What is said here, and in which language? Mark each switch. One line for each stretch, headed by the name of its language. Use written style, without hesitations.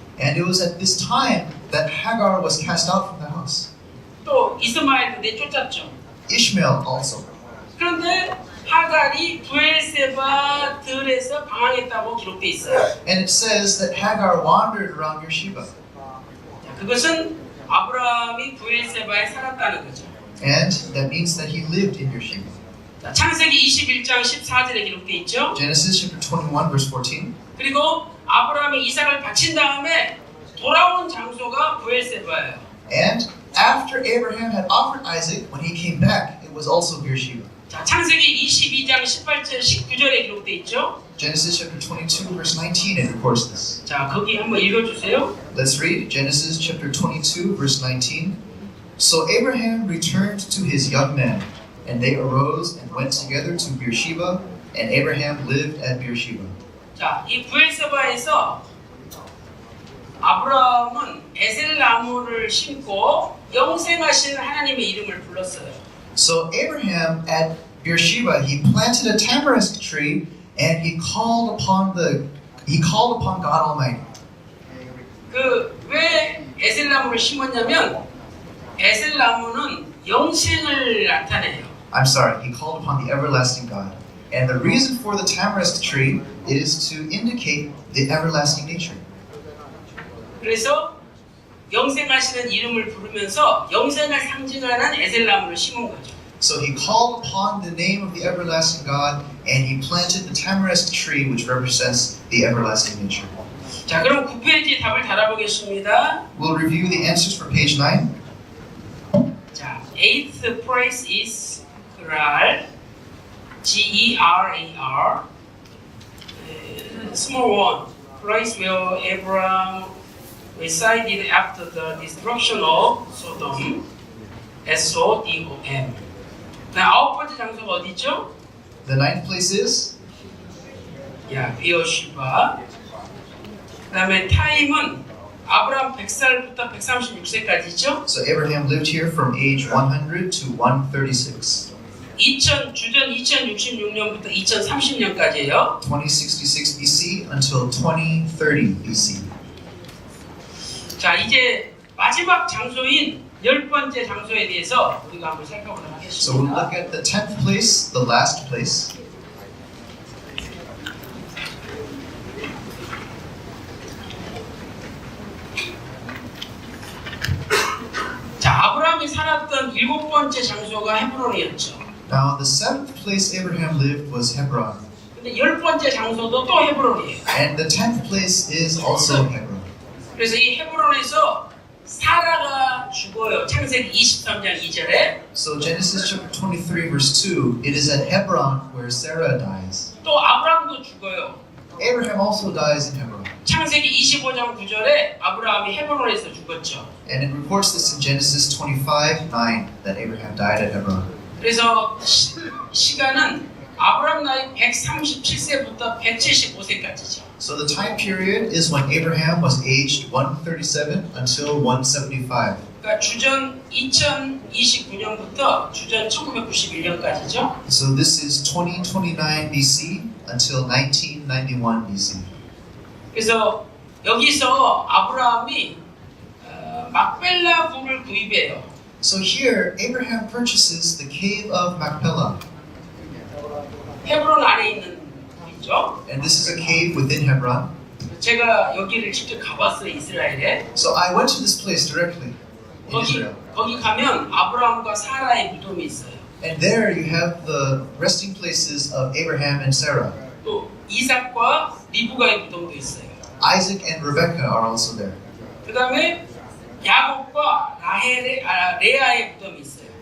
English: And it was at this time that Hagar was cast out from the house.
Korean: 또 이스마엘도 내쫓았죠.
English: Ishmael also.
Korean: 그런데 하갈이 부엘세바 들에서 방황했다고 기록돼 있어요.
English: And it says that Hagar wandered around Beersheba.
Korean: 자, 그것은 아브라함이 부엘세바에 살았다는 거죠.
English: And that means that he lived in Beersheba.
Korean: 자, 창세기 21장 14절에 기록돼 있죠.
English: Genesis chapter 21 verse 14.
Korean: 그리고 아브라함이 이삭을 바친 다음에 돌아온 장소가 부엘세바예요.
English: And after Abraham had offered Isaac, when he came back, it was also Beersheba.
Korean: 자, 창세기 22장 18절 19절에 기록돼 있죠.
English: Genesis chapter 22 verse 19, it records this.
Korean: 자, 거기 한번 읽어주세요.
English: Let's read Genesis chapter 22 verse 19. So Abraham returned to his young men, and they arose and went together to Beersheba, and Abraham lived at Beersheba.
Korean: 자, 이 부엘세바에서 아브라함은 에셀 나무를 심고 영생하신 하나님의 이름을 불렀어요.
English: So Abraham at Beersheba, he planted a tamarisk tree, and he called upon God Almighty.
Korean: 왜 에셀 나무를 심었냐면 에셀 나무는 영생을 나타내요.
English: I'm sorry, he called upon the everlasting God. And the reason for the tamarisk tree is to indicate the everlasting nature.
Korean: 그래서 영생하시는 이름을 부르면서 영생을 상징하는 에셀 나무를 심은 거죠.
English: So he called upon the name of the everlasting God, and he planted the tamarisk tree, which represents the everlasting nature.
Korean: 자, 그럼 9페이지 답을 달아보겠습니다.
English: We'll review the answers for page 9. 자, 8th place is Gerar, G-E-R-A-R. Small one, place where Abraham resided after the destruction of Sodom, S-O-D-O-M.
Korean: 자, 9번째 장소가 어디죠?
English: The 9th place is
Korean: 비어시바. 그 다음에 타임은 아브라함 100살부터 136세까지죠.
English: so Abraham lived here from age 100 to 136.
Korean: 주전 2066년부터 2030년까지예요.
English: 2066 BC until 2030 BC.
Korean: 자, 이제 마지막 장소인 10번째 장소에 대해서 우리가 한번 살펴보도록
English: So we'll
Korean: 하겠습니다.
English: look at the 10th place, the last place.
Korean: 자, 아브라함이 살았던 7번째 장소가 헤브론이었죠.
English: Now the 7th place Abraham lived was Hebron.
Korean: 근데 10번째 장소도 또 헤브론이에요.
English: And the 10th place is also Hebron.
Korean: 그래서 이 헤브론에서 사라가 죽어요. 창세기 23장 2절에.
English: So Genesis chapter 23 verse 2, it is at Hebron where Sarah dies.
Korean: 또 아브라함도 죽어요.
English: Abraham also dies in Hebron.
Korean: 창세기 25장 9절에 아브라함이 헤브론에서 죽었죠.
English: And it reports this in Genesis 25:9 that Abraham died at Hebron.
Korean: 그래서 시간은 아브라함 나이 137세부터 175세까지죠.
English: So the time period is when Abraham was aged 137 until 175.
Korean: 그러니까 주전 2029년부터 주전 1991년까지죠.
English: So this is 2029 BC until 1991 BC.
Korean: 그래서 여기서 아브라함이 막벨라 굴을 구입해요.
English: So here, Abraham purchases the cave of Machpelah.
Korean: 헤브론 안에 있는 굴이죠.
English: And this is a cave within Hebron.
Korean: 제가 여기를 직접 가봤어요, 이스라엘에.
English: So I went to this place directly in Israel.
Korean: 거기 가면 아브라함과 사라의 무덤이 있어요.
English: And there you have the resting places of Abraham and Sarah.
Korean: 또 이삭과 리브가의 무덤도 있어요.
English: Isaac and Rebekah are also there.
Korean: 그 다음에 야곱과 레아의 무덤이 있어요.